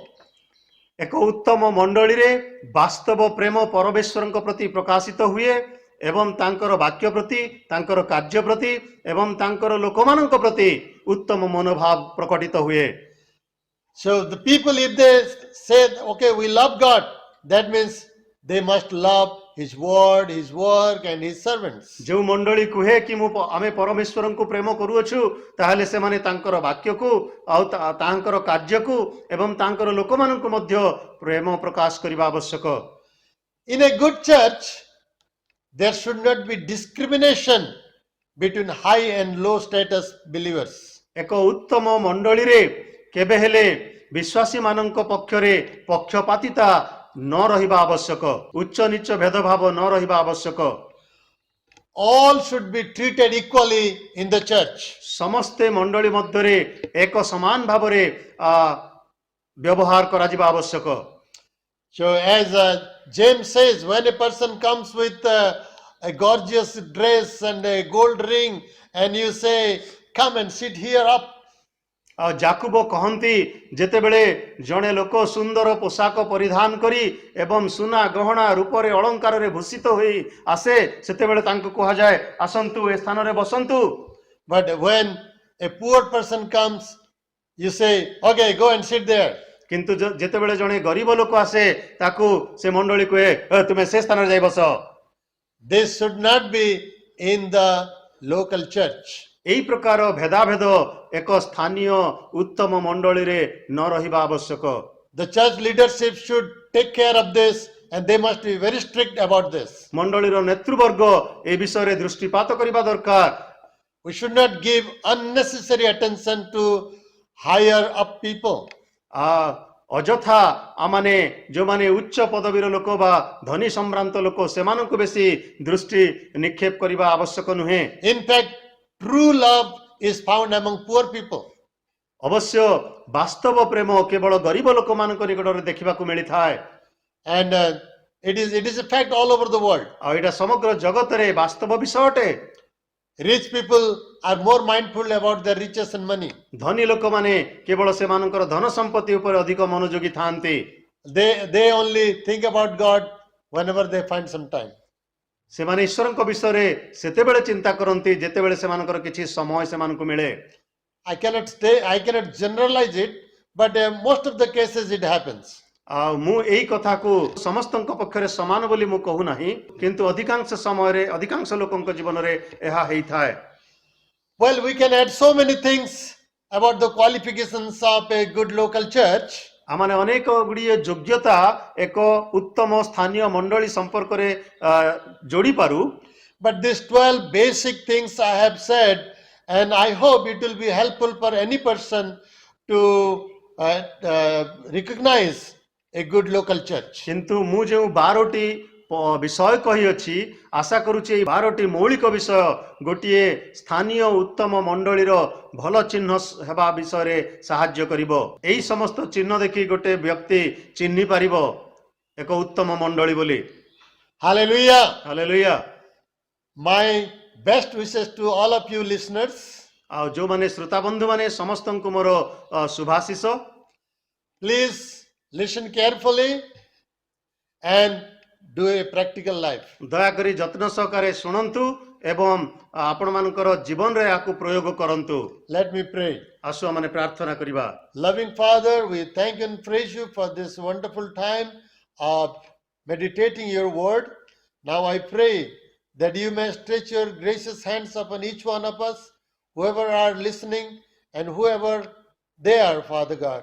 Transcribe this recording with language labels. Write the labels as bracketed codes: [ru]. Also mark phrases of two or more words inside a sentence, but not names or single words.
[or] ଏକ ଉତ୍ତମ ମଣ୍ଡଳୀରେ ବାସ୍ତବ ପ୍ରେମ ପରମେଶ୍ୱରଙ୍କ ପ୍ରତି ପ୍ରକାଶିତ ହୁଏ ଏବଂ ତାଙ୍କର ବାକ୍ୟ ପ୍ରତି ତାଙ୍କର କାର୍ଯ୍ୟ ପ୍ରତି ଏବଂ ତାଙ୍କର ଲୋକମାନଙ୍କ ପ୍ରତି ଉତ୍ତମ ମନୋଭାବ ପ୍ରକଟିତ ହୁଏ। [en] So the people, if they say, okay, we love God, that means they must love His word, His work and His servants. [or] ଯେଉଁ ମଣ୍ଡଳୀ କୁହେ କି ଆମେ ପରମେଶ୍ୱରଙ୍କୁ ପ୍ରେମ କରୁଅଛୁ ତାହେଲେ ସେମାନେ ତାଙ୍କର ବାକ୍ୟକୁ ଆଉ ତାଙ୍କର କାର୍ଯ୍ୟକୁ ଏବଂ ତାଙ୍କର ଲୋକମାନଙ୍କୁ ମଧ୍ୟ ପ୍ରେମ ପ୍ରକାଶ କରିବା ଆବଶ୍ୟକ। [en] In a good church, there should not be discrimination between high and low status believers. [or] ଏକ ଉତ୍ତମ ମଣ୍ଡଳୀରେ କେବେ ହେଲେ ବିଶ୍ୱାସୀ ମାନଙ୍କ ପକ୍ଷରେ ପକ୍ଷପାତିତା ନ ରହିବା ଆବଶ୍ୟକ, ଉଚ୍ଚ ନିଚ ଭେଦଭାବ ନ ରହିବା ଆବଶ୍ୟକ। [en] All should be treated equally in the church. [or] ସମସ୍ତେ ମଣ୍ଡଳୀ ମଧ୍ୟରେ ଏକ ସମାନ ଭାବରେ ବ୍ୟବହାର କରାଯିବା ଆବଶ୍ୟକ। [en] So as James says, when a person comes with a gorgeous dress and a gold ring and you say, come and sit here up, [or] ଜାକୁବ କହନ୍ତି ଯେତେବେଳେ ଜଣେ ଲୋକ ସୁନ୍ଦର ପୋଷାକ ପରିଧାନ କରି ଏବଂ ସୁନା ଗହଣା ରୂପରେ ଅଳଙ୍କାରରେ ଭୂଷିତ ହୋଇ ଆସେ ସେତେବେଳେ ତାଙ୍କୁ କୁହାଯାଏ ଆସନ୍ତୁ ଏ ସ୍ଥାନରେ ବସନ୍ତୁ। [en] but when a poor person comes, you say, okay, go and sit there. [or] କିନ୍ତୁ ଯେତେବେଳେ ଜଣେ ଗରିବ ଲୋକ ଆସେ ତାକୁ ସେ ମଣ୍ଡଳୀ କୁହେ ତୁମେ ସେ ସ୍ଥାନରେ ଯାଇ ବସ। [en] This should not be in the local church. [or] ଏହି ପ୍ରକାର ଭେଦାଭେଦ ଏକ ସ୍ଥାନୀୟ ଉତ୍ତମ ମଣ୍ଡଳୀରେ ନ ରହିବା ଆବଶ୍ୟକ। [en] The church leadership should take care of this and they must be very strict about this. [or] ମଣ୍ଡଳୀର ନେତୃବର୍ଗ ଏ ବିଷୟରେ ଦୃଷ୍ଟିପାତ କରିବା ଦରକାର। [en] We should not give unnecessary attention to higher up people. [or] ଅଯଥା ଆମମାନେ ଯେଉଁମାନେ ଉଚ୍ଚ ପଦବୀର ଲୋକ ବା ଧନୀ ସମ୍ଭ୍ରାନ୍ତ ଲୋକ ସେମାନଙ୍କୁ ବେଶୀ ଦୃଷ୍ଟି ନିକ୍ଷେପ କରିବା ଆବଶ୍ୟକ ନୁହେଁ। [en] In fact, true love is found among poor people. [or] ଅବଶ୍ୟ ବାସ୍ତବ ପ୍ରେମ କେବଳ ଗରିବ ଲୋକମାନଙ୍କ ନିକଟରେ ଦେଖିବାକୁ ମିଳିଥାଏ। [en] And it is a fact all over the world. [or] ଆଉ ଏଇଟା ସମଗ୍ର ଜଗତରେ ବାସ୍ତବ ବିଷୟ ଅଟେ। [en] Rich people are more mindful about their riches and money. [or] ଧନୀ ଲୋକମାନେ କେବଳ ସେମାନଙ୍କର ଧନ ସମ୍ପତ୍ତି ଉପରେ ଅଧିକ ମନୋଯୋଗୀ ଥାଆନ୍ତି। [en] They only think about God whenever they find some time. [or] ସେମାନେ ଈଶ୍ୱରଙ୍କ ବିଷୟରେ ସେତେବେଳେ ଚିନ୍ତା କରନ୍ତି ଯେତେବେଳେ ସେମାନଙ୍କର କିଛି ସମୟ ସେମାନଙ୍କୁ ମିଳେ। [en] I cannot generalize it, but most of the cases it happens. [or] ଆଉ ମୁଁ ଏଇ କଥାକୁ ସମସ୍ତଙ୍କ ପକ୍ଷରେ ସମାନ ବୋଲି ମୁଁ କହୁନାହିଁ, କିନ୍ତୁ ଅଧିକାଂଶ ସମୟରେ ଅଧିକାଂଶ ଲୋକଙ୍କ ଜୀବନରେ ଏହା ହେଇଥାଏ। [en] Well, we can add so many things about the qualifications of a good local church. [or] ଆମମାନେ ଅନେକ ଗୁଡ଼ିଏ ଯୋଗ୍ୟତା ଏକ ଉତ୍ତମ ସ୍ଥାନୀୟ ମଣ୍ଡଳୀ ସମ୍ପର୍କରେ ଯୋଡ଼ି ପାରୁ। [en] But these 12 basic things I have said, and I hope it will be helpful for any person to recognize a good local church. [or] କିନ୍ତୁ ମୁଁ ଯେଉଁ 12ଟି ବିଷୟ କହିଅଛି ଆଶା କରୁଛି ଏହି 12ଟି ମୌଳିକ ବିଷୟ ଗୋଟିଏ ସ୍ଥାନୀୟ ଉତ୍ତମ ମଣ୍ଡଳୀର ଭଲ ଚିହ୍ନ ହେବା ବିଷୟରେ ସାହାଯ୍ୟ କରିବ। ଏହି ସମସ୍ତ ଚିହ୍ନ ଦେଖି ଗୋଟେ ବ୍ୟକ୍ତି ଚିହ୍ନି ପାରିବ ଏକ ଉତ୍ତମ ମଣ୍ଡଳୀ ବୋଲି। Hallelujah. ହାଲେଲୁୟା। [en] My best wishes to all of you listeners. [or] ଆଉ ଯେଉଁମାନେ ଶ୍ରୋତା ବନ୍ଧୁମାନେ ସମସ୍ତଙ୍କୁ ମୋର ଶୁଭାଶିଷ। [en] Please listen carefully and do a practical life. [or] ଦୟାକରି ଯତ୍ନ ସହକାରେ ଶୁଣନ୍ତୁ ଏବଂ ଆପଣମାନଙ୍କର ଜୀବନରେ ଏହାକୁ ପ୍ରୟୋଗ କରନ୍ତୁ। [en] Let me pray. [or] ଆସୁ ଆମେ ପ୍ରାର୍ଥନା କରିବା। [en] Loving Father, we thank and praise you for this wonderful time of meditating your word. Now I pray that you may stretch your gracious hands upon each one of us, whoever are listening and whoever they are, Father God.